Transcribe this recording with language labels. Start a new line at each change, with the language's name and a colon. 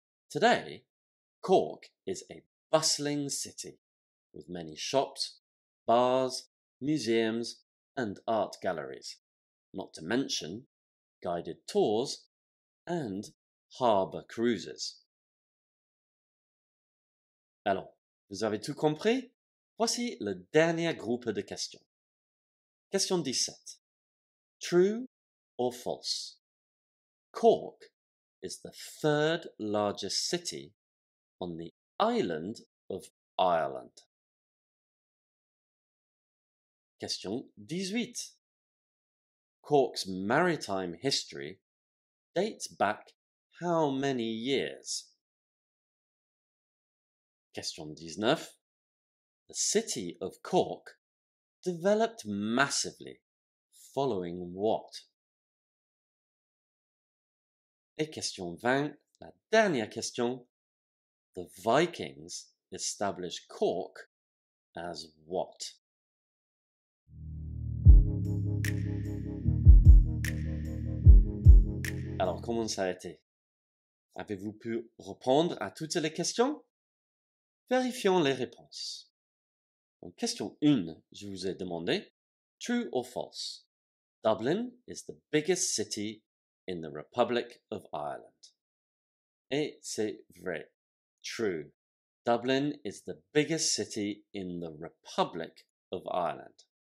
English: Today, Cork is a bustling city with many shops, bars, museums, and art galleries, not to mention guided tours and harbour cruises.
French: Alors, vous avez tout compris? Voici le dernier groupe de questions.
English: Question 17. True or false? Cork is the third largest city on the island of Ireland. Question 18. Cork's maritime history dates back how many years? Question 19. The city of Cork developed massively following what?
French: Et question 20, la dernière question.
English: The Vikings established Cork as what?
French: Alors, comment ça a été? Avez-vous pu répondre à toutes les questions? Vérifions les réponses. Donc, question 1, je vous ai demandé,
English: true or false? Dublin is the biggest city in the Republic of Ireland.
French: Et c'est vrai.
English: True. Dublin is the biggest city in the Republic of Ireland.